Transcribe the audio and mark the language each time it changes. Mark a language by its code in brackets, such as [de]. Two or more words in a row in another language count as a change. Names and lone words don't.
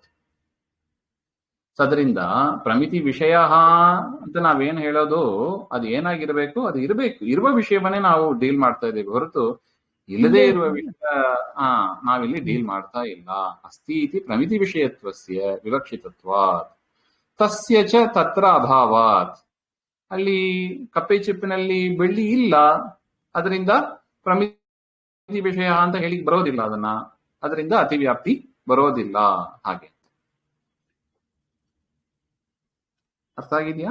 [kn] ಅದರಿಂದ ಪ್ರಮಿತಿ ವಿಷಯ ಅಂತ ನಾವೇನ್ ಹೇಳೋದು, ಅದು ಏನಾಗಿರ್ಬೇಕು? ಅದು ಇರಬೇಕು, ಇರುವ ವಿಷಯವನ್ನೇ ನಾವು ಡೀಲ್ ಮಾಡ್ತಾ ಇದ್ದೇವೆ ಹೊರತು ಇಲ್ಲದೆ ಇರುವ ವಿಷಯ ನಾವಿಲ್ಲಿ ಡೀಲ್ ಮಾಡ್ತಾ ಇಲ್ಲ. [sa] ಅಸ್ಥಿತಿ ಪ್ರಮಿತಿ ವಿಷಯತ್ವಸ್ಯ ವಿವಕ್ಷಿತತ್ವಾತ್ ತಸ್ಯ ಚ ತತ್ರ ಅಭಾವಾತ್. [kn] ಅಲ್ಲಿ ಕಪ್ಪೆ ಚಿಪ್ಪಿನಲ್ಲಿ ಬೆಳ್ಳಿ ಇಲ್ಲ, ಅದರಿಂದ ಪ್ರಮಿತಿ ವಿಷಯ ಅಂತ ಹೇಳಿಕ್ ಬರೋದಿಲ್ಲ. ಅದರಿಂದ ಅತಿವ್ಯಾಪ್ತಿ ಬರೋದಿಲ್ಲ. ಹಾಗೆ ಅರ್ಥ ಆಗಿದೆಯಾ?